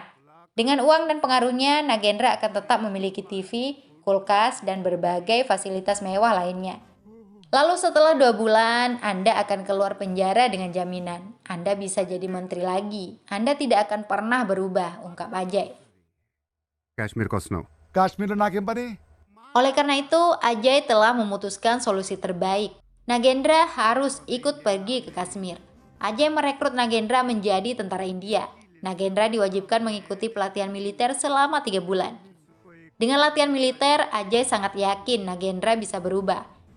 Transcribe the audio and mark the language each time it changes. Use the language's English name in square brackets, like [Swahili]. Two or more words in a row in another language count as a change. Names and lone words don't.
[Indonesian] Dengan uang dan pengaruhnya, Nagendra akan tetap memiliki TV, kulkas, dan berbagai fasilitas mewah lainnya. Lalu setelah 2 bulan, Anda akan keluar penjara dengan jaminan. Anda bisa jadi menteri lagi. Anda tidak akan pernah berubah, ungkap Ajay. [Telugu] కాశ్మీర్కి వస్తున్నావు. కాశ్మీర్లో నాకేం పని? [Indonesian] Oleh karena itu, Ajay telah memutuskan solusi terbaik. Nagendra harus ikut pergi ke Kashmir. Ajay merekrut Nagendra menjadi tentara India. Nagendra diwajibkan mengikuti pelatihan militer selama 3 bulan. Dengan latihan militer, Ajay sangat yakin Nagendra bisa berubah.